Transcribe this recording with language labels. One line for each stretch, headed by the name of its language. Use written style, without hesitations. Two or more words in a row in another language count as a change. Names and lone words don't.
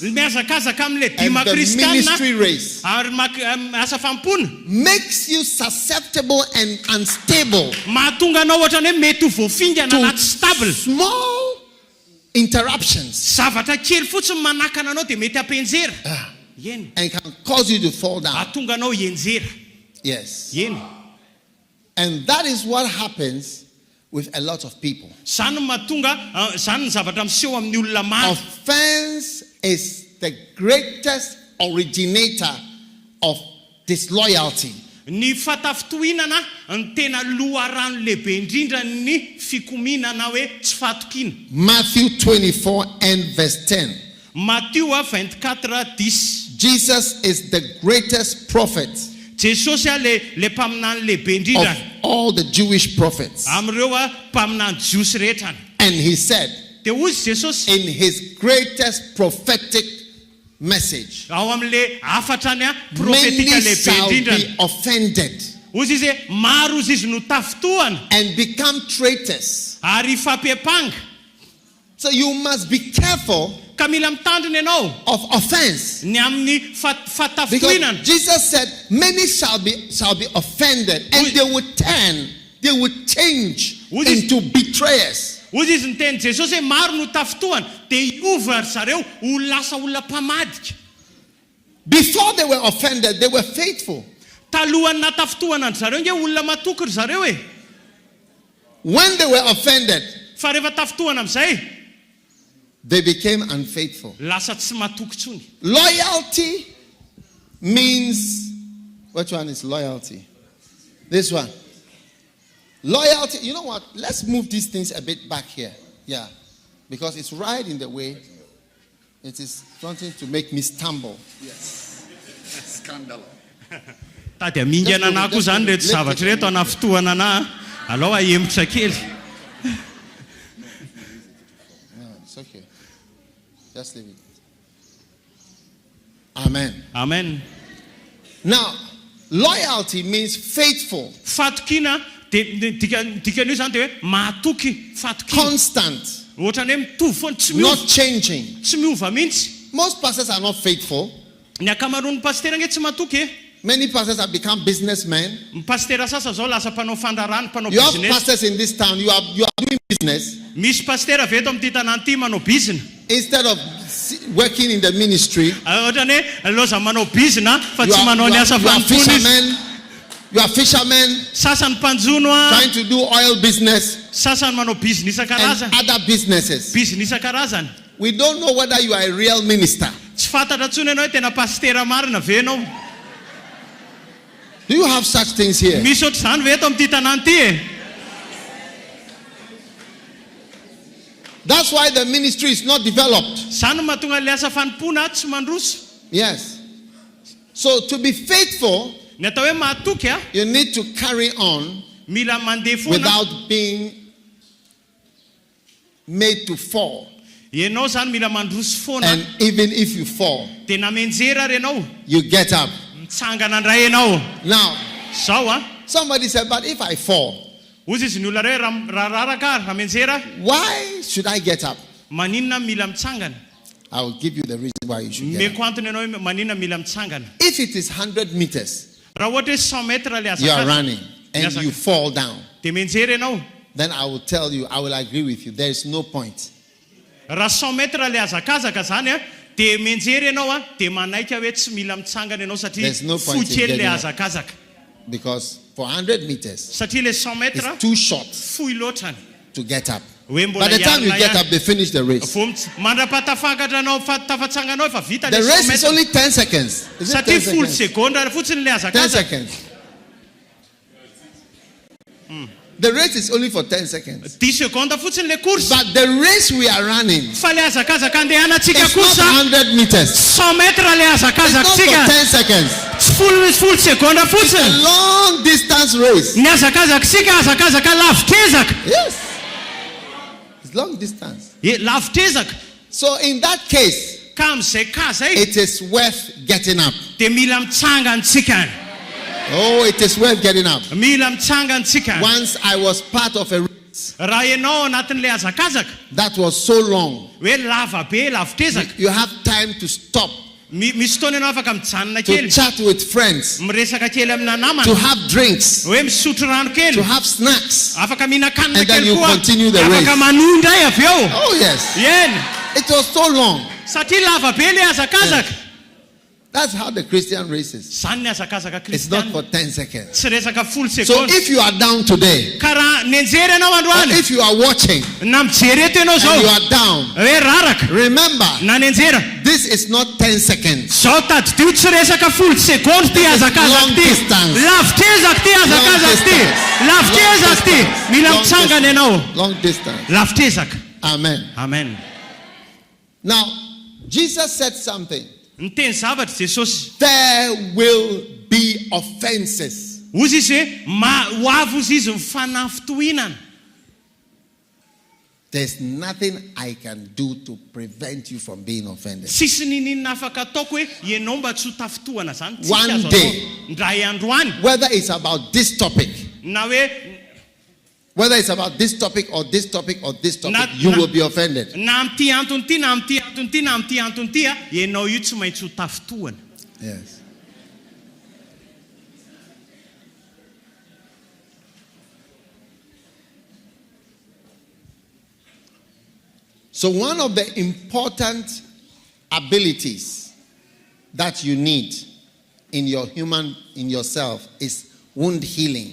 Malagasy: Miazakazaka amin'ilay
English: and
Malagasy: dima
English: the
Malagasy: kristianina
English: ministry race
Malagasy: ary asa fampona
English: makes you susceptible and unstable
Malagasy: mahatonga anao ohatrany hoe mety ho voafingana na
English: to
Malagasy: tsy stable.
English: small interruptions
Malagasy: Zavatra kely fotsiny manakana anao dia mety ampenjera. Eny.
English: and can cause you to fall down.
Malagasy: Ahatonga anao enjera.
English: Yes.
Malagasy: Eny.
English: And that is what happens with a lot of people.
Malagasy: Zany mahatonga zany ny zavatra miseho amin'ny olona maro.
English: Offense is the greatest originator of disloyalty.
Malagasy: Ny fatafitohinana ny tena loharano lehibe indrindra ny fikominana hoe tsy fatokiana.
English: Matthew 24 and verse 10.
Malagasy: Matthieu 24:10.
English: Jesus is the greatest prophet
Malagasy: Jesosy a le mpaminany lehibe
English: of
Malagasy: indrindra
English: all the Jewish prophets.
Malagasy: amin'ireo a mpaminany jiosy rehetrany.
English: And he said
Malagasy: Dia hozy Jesosy
English: in his greatest prophetic message,
Malagasy: ao amin'le afatrany a
English: many
Malagasy: profetika lehibe
English: shall
Malagasy: indrindra.
English: be offended
Malagasy: Hozy izy hoe maro ozy izy no tafitohana
English: and become traitors.
Malagasy: ary fampepanga.
English: So you must be careful
Malagasy: Ka mila mitandrina ianao
English: of offense.
Malagasy: ny amin'ny fatafitohinana.
English: Because Jesus said, many shall be offended, and they would turn, they would change Would it- into betrayers.
Malagasy: Hozy izy ny teny Jesosy hoe maro no tafitohana dia iova ry zareo ho lasa olona mpamadika.
English: Before they were offended, they were faithful.
Malagasy: Talohany natafitohana ry zareo nge olona matoky ry zareo e.
English: When they were offended,
Malagasy: Fa rehefa tafitohana amin'izay
English: they became unfaithful.
Malagasy: lasa tsy matoky tsony.
English: Loyalty means, which one is loyalty? This one. Loyalty, you know what? Let's move these things a bit back here. Yeah. Because it's right in the way. It is something to make me stumble. Yes. Scandal.
Malagasy: Tady amingana anahy koa zany reto zavatra reto ana fitohana anahy. Alao ahemotra kely.
English: No, it's okay. Just leave it. Amen. Amen. Now, loyalty means faithful,
Malagasy: Fatokina dia dikan'io zany dia hoe mahatoky fatokina.
English: constant,
Malagasy: Ohatrany hoe mitovy foana tsy
English: not
Malagasy: miova,
English: changing.
Malagasy: tsy miova mihitsy.
English: Most pastors are not faithful.
Malagasy: Ny akamaroan'ny pastera nge tsy matoky e.
English: Many pastors have become businessmen.
Malagasy: Ny pastera sasa zao lasa mpanao fandarana, mpanao
English: You have business. pastors in this town, you are doing business.
Malagasy: Misy pastera avy eto amin'ity tanàna ity manao bizina.
English: Instead of working in the ministry,
Malagasy: Ohatrany hoe loza manao bizina fa
English: you
Malagasy: tsy
English: are,
Malagasy: manao
English: you
Malagasy: ny
English: are,
Malagasy: asa
English: you are
Malagasy: fanompoana izy.
English: fishermen. You are fishermen
Malagasy: Sasany mpanjono a,
English: trying to do oil business
Malagasy: sasany manao bizina
English: and
Malagasy: isan-karazany.
English: other businesses.
Malagasy: Bizina isan-karazany.
English: We don't know whether you are a real minister.
Malagasy: Tsy fantatra tsony ianao hoe tena pastera marina ve ianao.
English: Do you have such things here?
Malagasy: Misy ohatr'izany ve eto amin'ity tanàna ity e.
English: That's why the ministry is not developed.
Malagasy: Zany no mahatonga le asa fanompoana tsy mandroso.
English: Yes. So to be faithful,
Malagasy: Ny atao hoe mahatoky a,
English: you need to carry on
Malagasy: mila mandeha foana
English: without being made to fall.
Malagasy: ianao zany mila mandroso foana
English: And even if you fall,
Malagasy: dia namenjera ary ianao
English: you get up.
Malagasy: mitsangana indray ianao.
English: Now,
Malagasy: Zao a,
English: somebody said, but if I fall,
Malagasy: ozy izy ny olona reo raha raraka ary namenjera,
English: why should I get up?
Malagasy: maninona mila mitsangana?
English: I will give you the reason why you should get up.
Malagasy: Meko antony ianao hoe maninona mila mitsangana.
English: If it is 100 meters,
Malagasy: Raha ohatra hoe 100 metra le
English: you are
Malagasy: azakazaka
English: running and you fall down,
Malagasy: dia menjera ianao.
English: then I will tell you, I will agree with you. There is no point.
Malagasy: Raha 100 metra le azakazaka zany a, dia menjera ianao a, dia manaika hoe tsy mila mitsangana ianao satria
English: There's no point
Malagasy: fohy
English: in
Malagasy: kely le
English: getting up.
Malagasy: azakazaka.
English: Because for 100 meters,
Malagasy: Satria le 100 metra
English: it's too short
Malagasy: fohy loatra ny.
English: to get up.
Malagasy: Hoe
English: By
Malagasy: mbola
English: the time you
Malagasy: iarina
English: get
Malagasy: ihany.
English: up, they finish the race.
Malagasy: Vao mandrapatafakatra anao tafatsanganao efa vita
English: The
Malagasy: le
English: race 100 is
Malagasy: metra.
English: only 10 seconds. Is it 10
Malagasy: Satria 10
English: seconds?
Malagasy: sekondra fotsiny le 10 azakazaka.
English: seconds. The race is only for 10 seconds.
Malagasy: 10 sekonda fotsiny le course.
English: But the race we are running
Malagasy: Fa le azakazaka andehanantsika
English: is not
Malagasy: kosa
English: 100 meters.
Malagasy: 100 metra le
English: It's not for
Malagasy: azakazakatsika.
English: 10 seconds.
Malagasy: Full sekondra
English: A
Malagasy: fotsiny.
English: long distance race.
Malagasy: Ny azakazakasika azakazaka lavitrezaka.
English: Yes. It's long distance.
Malagasy: Lavitrezaka.
English: So in that case,
Malagasy: Ka amin'izay ka zay
English: it is worth getting up.
Malagasy: dia mila mitsangantsika.
English: Oh, it is worth getting up.
Malagasy: Mila mitsangantsika.
English: Once I was part of a race
Malagasy: Raha ianao anatin'le azakazaka
English: that was so long,
Malagasy: hoe lava be lavitrezaka.
English: you have time to stop,
Malagasy: Misy fotoana ianao afaka mijanona
English: to
Malagasy: kely,
English: chat with friends,
Malagasy: miresaka kely amina namana,
English: to have drinks,
Malagasy: hoe misotro rano kely,
English: to have snacks.
Malagasy: afaka mihinan-kanina
English: And then
Malagasy: kely
English: you
Malagasy: koa,
English: continue the
Malagasy: afaka
English: race.
Malagasy: manohy indray avy eo.
English: Oh, yes.
Malagasy: Eny,
English: It was so long.
Malagasy: satria lava be le azakazaka.
English: That's how the Christian race is.
Malagasy: Zany ny azakazaka
English: It's not
Malagasy: kristiana.
English: for 10 seconds.
Malagasy: Tsy resaka full
English: So
Malagasy: seconde.
English: if you are down today,
Malagasy: Ka raha nenjery ianao
English: or
Malagasy: androany,
English: if you are watching
Malagasy: na mijery eto ianao
English: and you
Malagasy: zao,
English: are down,
Malagasy: hoe raraka,
English: remember,
Malagasy: na nenjera.
English: this is not 10 seconds.
Malagasy: Zao tadidio tsy resaka full seconde ty
English: Long
Malagasy: azakazaka ty.
English: distance.
Malagasy: Lavitrezaka ty azakazaka ty. Lavitrezaka ty. Mila
English: Long
Malagasy: mitsangana ianao.
English: Long distance.
Malagasy: Lavitrezaka.
English: Amen.
Malagasy: Amen.
English: Now, Jesus said something.
Malagasy: Niteny zavatra Jesosy.
English: There will be offenses.
Malagasy: Ozy izy hoe ho avy ozy izy mifanafitohinana.
English: There's nothing I can do to prevent you from being offended.
Malagasy: Tsisy ninina afaka ataoko hoe ianao mba tsy ho tafitohana zany. Tsisy
English: One
Malagasy: azo
English: day.
Malagasy: atao. Ndray androany.
English: Whether it's about this topic,
Malagasy: Na hoe
English: whether it's about this topic or this topic or this topic, Not- you not- will be offended.
Malagasy: na am'ty antony ty na am'ty antony ty na am'ty antony ty a, ianao io tsy maintsy ho tafitohana.
English: Yes. So one of the important abilities that you need in yourself is wound healing.